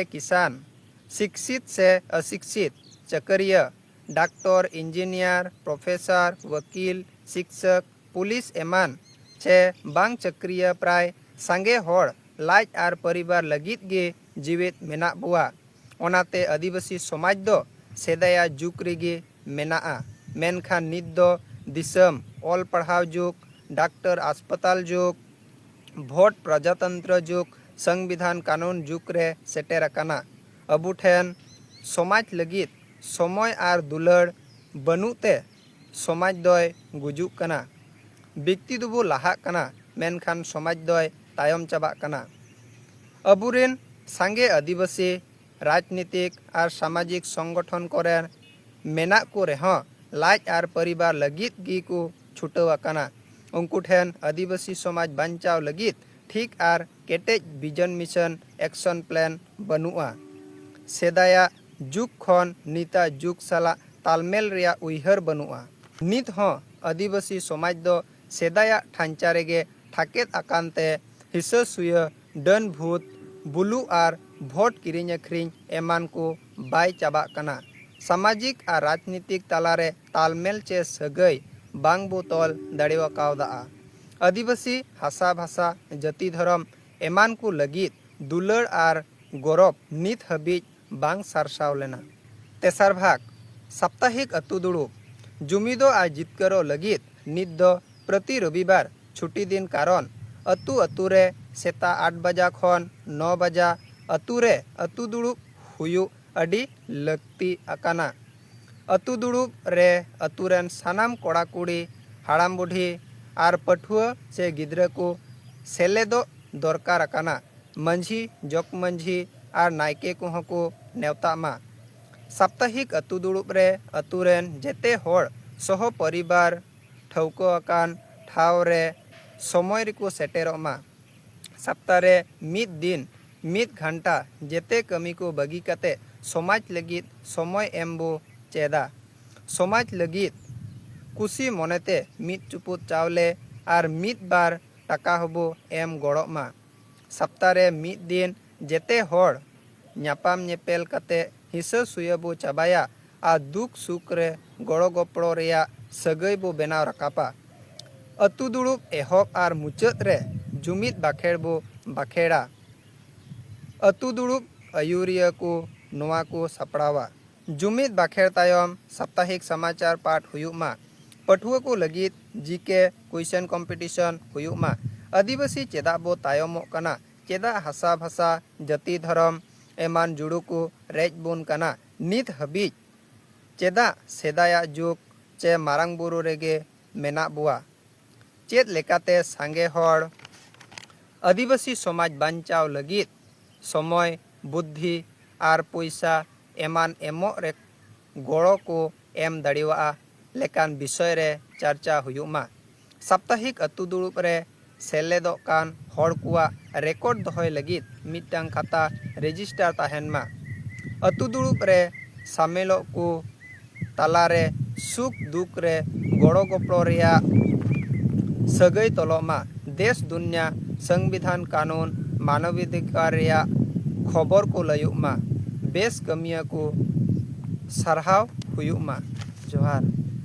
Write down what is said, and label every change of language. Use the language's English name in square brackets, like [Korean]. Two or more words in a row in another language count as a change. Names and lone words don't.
[Santali] किसान शिक्षित से अशिक्षित चक्रिय [English] doctor engineer professor [Santali] वकील शिक्षक पुलिस एमान छे बांग चक्रिय प्राय सांगे होड़ लाज आर परिवार लगित गे जीवित मेना बुआ ओनाते आदिवासी समाज दो सेदाया जुग रेगे मेनाआ मेनखान नित दो दिसम ऑल पढ़ाव जुग डॉक्टर अस्पताल जुग भोट प्रजातंत्र जुग संविधान कानून जुग रे सेटेर अकाना अबू ठेन समाज लगित समय आर दुलड़ बनुते समाज दय गुजुक कना व्यक्ति दुबो लाहा कना मेनखान समाज दय तायम चाबा कना अबुरेन सांगे आदिवासी राजनीतिक आर सामाजिक संगठन करे मेना को रेह लाज आर परिवार लगित गी को छुटवा कना उनको ठेन आदिवासी समाज बांचाव लगित ठीक आर केटेज [English] vision mission action plan [Santali] बनुआ सेदाया जुग खन नीता जुग साला तालमेल रिया उइहर बनुआ नित हो आदिवासी समाज दो सेदाया ठांचा रेगे ठाकेत आकांते हिस्सा सुय डन भूत बुलू आर भोट किरिंग अखरिंग एमान को बाय चाबा कना सामाजिक आर राजनीतिक तालारे तालमेल चे सगई बांग बोतल दाड़ेवा कावदा आदिवासी हासा भाषा जाति धर्म एमान को लगित दुलड़ आर गौरव नित हबीज बांग सारसाव लेना तेसार भाग साप्ताहिक अतु दुड़ुब जुमिदो आ जितकरो लगित नित दो प्रति रविवार छुट्टी दिन कारण अतु अतु रे सेता 8 बजा खन 9 बजा अतु रे अतु दुड़ुब हुयु अडी लक्ति अकाना अतु दुड़ुब रे अतु रेन सानाम कोड़ा कुड़ी हाड़ाम बुढ़ी आर पठुआ से गिद्रा को सेलेदो दरकार अकाना मंझी जक मंझी आर नायके कोह को नेवता मा साप्ताहिक अतु दुड़ुब रे अतु रेन जेते होड़ सह परिवार ठौको अकान ठाव रे समय रिको सेटेरो मा सप्ताह रे मिद दिन मिद घंटा जेते कमी को बगी कते समाज लगित समय एम्बो चेदा समाज लगित कुसी मोनेते मिद चुपुत चावले आर मिद बार टाका हबो एम गड़ो मा सप्ताह रे मिद दिन जेते होड़ न्यापाम नेपेल कते हिस्सा सुयबो चाबाया आ दुख सुख रे गड़ो गपड़ो रेया सगई बो बेनाव राकापा अतु दुड़ुब एहब आर मुचाद रे जुमिद बाखेड़ बो बाखेड़ा अतु दुड़ुब आयुरिया को नोआ को सपड़ावा जुमिद बाखेड़ तायम साप्ताहिक समाचार पाठ हुयुग मा पठुआ को लगित [English] GK question competition [Santali] हुयुग मा आदिवासी चेदा बो तायमो कना चेदा हासा भाषा जाति धर्म एमान जुड़ू को रेज बोन कना नित हबीज चेदा सेदाया जुग चे मारांग बुरु रेगे मेना बुआ चेद लेकाते सांगे होड़ आदिवासी समाज बांचाव लगित समय बुद्धि आर पैसा एमान एमो रे गड़ो को एम दाड़िवा लेकान विषय रे चर्चा हुयुग मा साप्ताहिक अतु दुड़ुब रे सेलेदो कान होड़ कुआ रेकॉर्ड दोहय लगित मिटांग खाता रेजिस्टर ताहेन मा अतु दुड़ुब रे सामेलो को तालारे सुख दुख रे गड़ो गपड़ो रेया सगई तलो मा देश दुनिया संविधान कानून मानवाधिकार रेया खबर को लयुग मा बेस कमिया को सरहाव हुयुग मा जोहार।